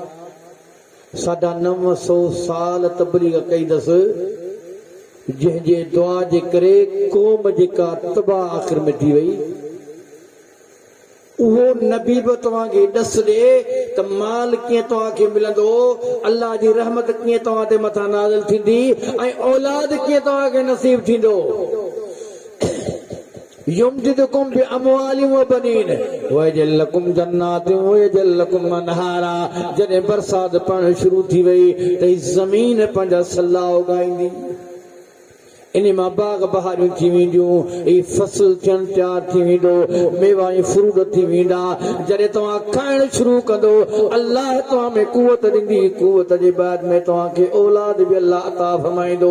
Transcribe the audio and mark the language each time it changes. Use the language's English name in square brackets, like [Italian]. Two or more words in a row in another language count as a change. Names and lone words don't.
[Sindhi] 950 साल तबलीग कई दसि, जंहिंजे दुआ जे करे क़ौम जेका तबाह आख़िर में थी वई, उहो नबी बि तव्हांखे ॾस ॾे त माल कीअं तव्हांखे मिलंदो, अल्लाह जी रहमत कीअं तव्हां ते मथां नाज़िल थींदी ऐं औलाद कीअं तव्हांखे नसीब थींदो। [Arabic] يمددكم بأموال و بنين ويجعل لكم جنات ويجعل لكم أنهارا. [Sindhi] जॾहिं बरसात पवण शुरू थी वई त ज़मीन पंहिंजा सल्ला उगाईंदी, इन मां बाग बहारियूं थी वेंदियूं, फसल थियण तैयार थी वेंदो, मेवा ऐं फ्रूट थी वेंदा। जॾहिं तव्हां खाइण शुरू कंदो, अल्लाह तव्हां में कुवत ॾींदी, कुवत जे बाद में तव्हांखे औलाद बि अल्लाह अता फरमाईंदो।